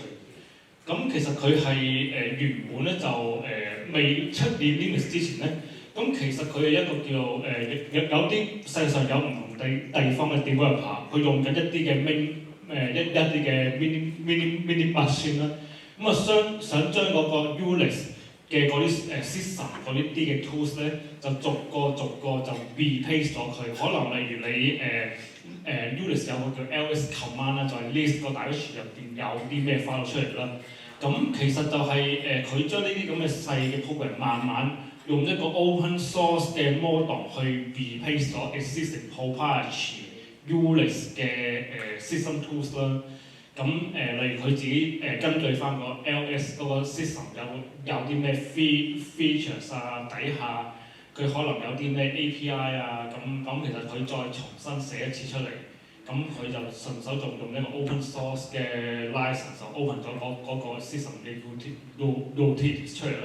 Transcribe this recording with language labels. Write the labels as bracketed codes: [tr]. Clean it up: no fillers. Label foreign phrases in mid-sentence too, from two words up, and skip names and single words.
[yue] 咁其實佢係原本咧就未出現 Linux 之前咧，咁其實佢係一個叫有啲世界上有唔同地方嘅 developer， 佢用緊一啲嘅一啲嘅 [en] mini machine [yue] 啦，咁啊想將嗰個 Unix 嘅嗰啲system 嗰啲嘅 tools 咧，就逐個就 replace 咗佢。可能例如你Unix 有個叫 [en] ls command [yue] 啦，就係 list 個 directory 入邊有啲咩 file 出嚟啦。咁其實就係佢將呢啲咁嘅細嘅 program 慢慢用一個 [en] open source [yue] 嘅 model 去 replace 咗 [en] existing proprietary Unix [yue] 嘅 [en] system tools [yue] 啦。咁例如佢自己根據翻個 LS 嗰個 system 有啲咩 features 啊，底下佢可能有啲咩 API 啊，咁其實佢再重新寫一次出嚟，咁佢就順手就用一個 [en] open source [yue] 嘅 license 就 open 咗嗰個 system 嘅 utilities 出嚟啦。